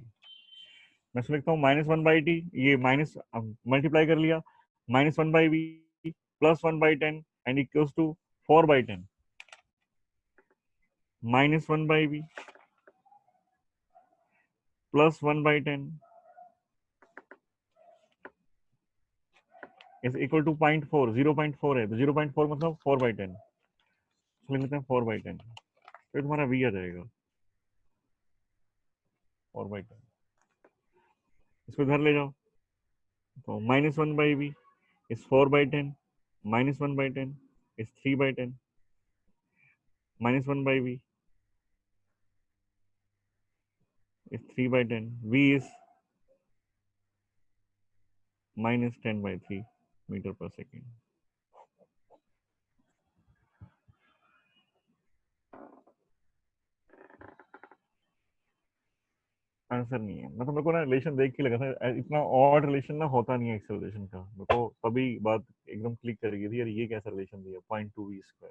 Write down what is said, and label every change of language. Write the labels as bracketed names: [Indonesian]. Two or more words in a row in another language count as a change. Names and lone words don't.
[Hindi] मैं इसमें लिखता हूँ -1/t, ये [English] minus multiply [Hindi] कर लिया, -1/v + 1/10 [English] and equals to [Hindi] 4/10, -1/v + 1/10 [English] is equal to [Hindi] 0.4, 0.4 है तो 0.4 मतलब 4/10, लिख लेते हैं 4/10। तो तुम्हारा v आ जाएगा 4/10। इसको इधर ले जाओ तो -1/v is 4/10, -1/10 is 3/10, -1/v is 3/10, v is -10/3 मीटर पर सेकेंड। आंसर नहीं है, मतलब मेरे को ना रिलेशन देख के लगा था इतना [English] odd relation [Hindi] ना होता नहीं है एक्सेलरेशन का, मेरे को तभी बात एकदम क्लिक कर गई थी यार ये कैसा रिलेशन दिया 0.2v²।